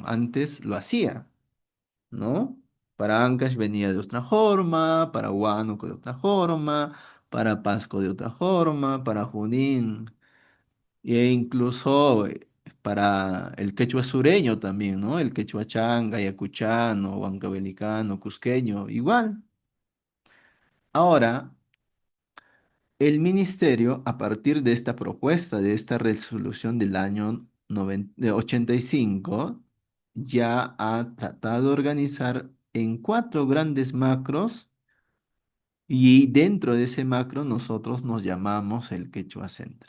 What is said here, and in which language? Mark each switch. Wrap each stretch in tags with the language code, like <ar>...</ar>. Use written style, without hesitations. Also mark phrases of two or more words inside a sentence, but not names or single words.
<es>Antes lo hacía, ¿no? Para Ancash venía de otra forma, para Huánuco de otra forma, para Pasco de otra forma, para Junín e incluso para el quechua sureño también, ¿no? El quechua changa, yacuchano, huancabelicano, cusqueño, igual. Ahora, el ministerio, a partir de esta propuesta, de esta resolución del año 85, ya ha tratado de organizar en cuatro grandes macros y dentro de ese macro nosotros nos llamamos el quechua central.</es>